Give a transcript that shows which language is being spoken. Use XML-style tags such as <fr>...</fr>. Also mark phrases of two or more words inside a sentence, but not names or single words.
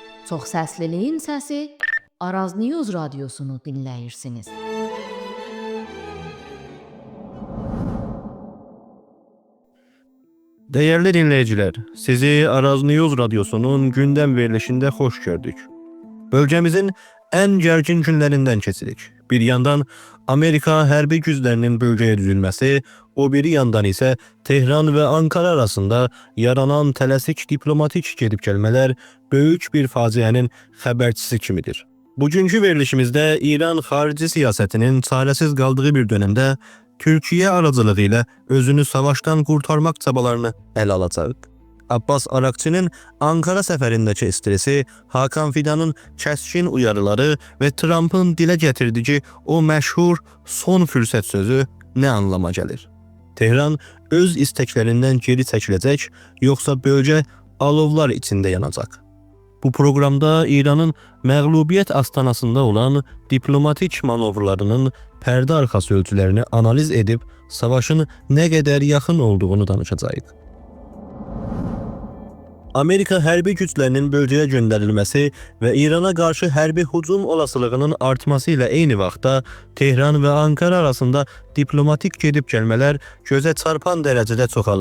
<az>Çoxsəsliliyin səsi Araz News radiosunu dinləyirsiniz.</az> <tr>Değerli dinleyiciler, sizi Araz News radyosunun gündem verilişinde hoş gördük.</tr> <az>Bölgemizin en gergin günlerinden keçirik. Bir yandan Amerika hərbi güclərinin bölgeye düzülmesi, o biri yandan ise Tehran ve Ankara arasında yaranan tələsik diplomatik gedib gəlmələr böyük bir faciənin xəbərçisi kimidir.</az> <tr>Bugünkü verilişimizde İran xarici siyasetinin çaresiz kaldığı bir dönemde Türkiye aracılığı ile özünü savaştan kurtarmak çabalarını ele alacaq.</tr> <az>Abbas Arakçı'nın Ankara səfərindəki stresi, Hakan Fidan'ın kəskin uyarıları ve Trump'ın dile getirdiği o meşhur son fürsət sözü ne anlama gelir? Tehran öz isteklərindən geri çəkiləcək, yoksa bölge alovlar içinde yanacaq. Bu programda İran'ın məğlubiyyət astanasında olan diplomatik manovralarının pərdə arxası ölçülerini analiz edib savaşın ne kadar yaxın olduğunu danışacağıq. Amerika hərbi güclərinin bölgəyə göndərilməsi və İrana qarşı hərbi hücum olasılığının artması ilə eyni vaxtda Tehran və Ankara arasında diplomatik gedib gəlmələr gözə çarpan dərəcədə çoxalıb.</az>